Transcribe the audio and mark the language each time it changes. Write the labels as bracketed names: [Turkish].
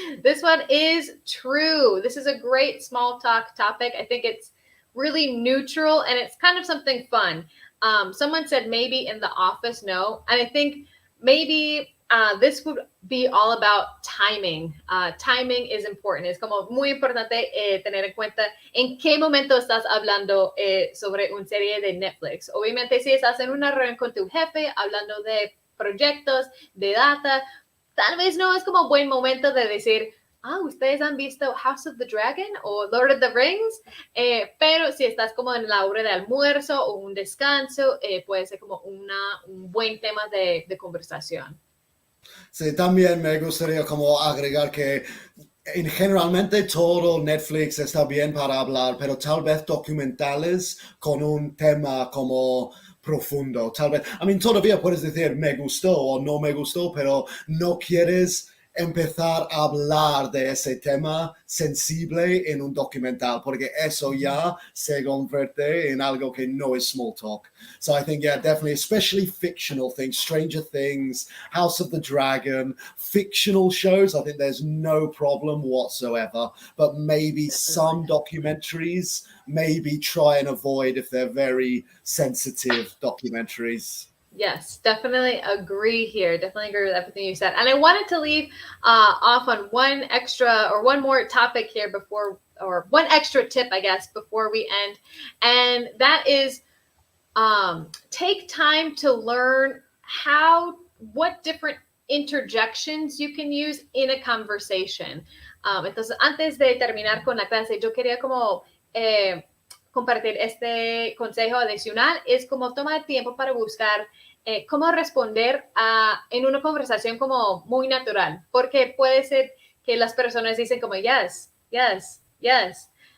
[English] This one is true. This is a great small talk topic. I think it's really neutral, and it's kind of something fun. Someone said maybe in the office, no. And I think maybe this would be all about timing. Timing is important. [Spanish] Es como muy importante tener en cuenta en qué momento estás hablando sobre una serie de Netflix. Obviamente, si estás en una reunión con tu jefe hablando de proyectos, de data, tal vez no es como buen momento de decir, ¿ustedes han visto House of the Dragon o Lord of the Rings? Pero si estás como en la hora de almuerzo o un descanso, puede ser como un buen tema de conversación. Sí, también me gustaría como agregar que generalmente todo Netflix está bien para hablar, pero tal vez documentales con un tema como profundo. Tal vez, todavía puedes decir me gustó o no me gustó, pero no quieres empezar a hablar de ese tema sensible en un documental, porque eso ya se convierte en algo que no es small talk. [English] So I think, yeah, definitely, especially fictional things, Stranger Things, House of the Dragon, fictional shows, I think there's no problem whatsoever, but maybe some documentaries, maybe try and avoid if they're very sensitive documentaries. Yes, definitely agree here. Definitely agree with everything you said. And I wanted to leave off on one more topic here or one extra tip, I guess, before we end. And that is take time to learn what different interjections you can use in a conversation. [Spanish] Entonces, antes de terminar con la clase, yo quería como compartir este consejo adicional. Es como tomar tiempo para buscar cómo responder en una conversación como muy natural, porque puede ser que las personas dicen como [English] yes, yes, yes.